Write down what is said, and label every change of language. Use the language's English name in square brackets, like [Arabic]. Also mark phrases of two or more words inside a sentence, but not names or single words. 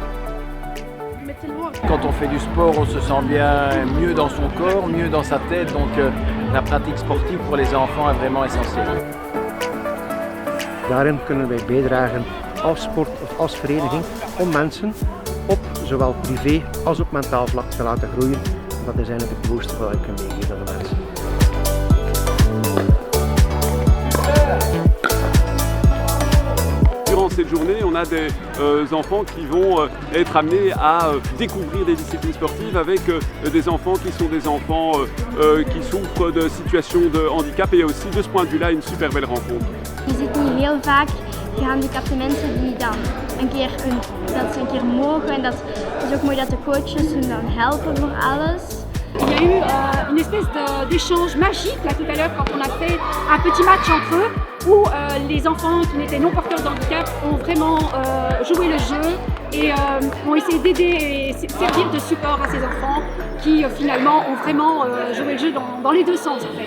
[French] Quand on fait du sport, on se sent bien mieux dans son corps, mieux dans sa tête, donc la pratique sportive pour les enfants est vraiment essentielle. [Dutch] Daarin kunnen wij bijdragen als sport of als vereniging om mensen op zowel privé als op mentaal vlak te laten groeien. Dat is eigenlijk het mooiste wat ik kan meegeven aan de mensen. [French] Durant cette journée, on a des enfants qui vont être amenés à découvrir des disciplines sportives avec des enfants qui sont des enfants qui souffrent de situations de handicap et aussi de ce point de vue-là une super belle rencontre. [Dutch] Je ziet nu heel vaak gehandicapte mensen die dan dat ze een keer mogen en dat is ook mooi dat de coaches hun dan helpen voor alles. [French] Il y a eu une espèce d'échange magique là tout à l'heure quand on a fait un petit match entre eux où les enfants qui n'étaient non porteurs de handicap ont vraiment joué le jeu et ont essayé d'aider et servir de support à ces enfants qui finalement ont vraiment joué le jeu dans les deux sens en fait.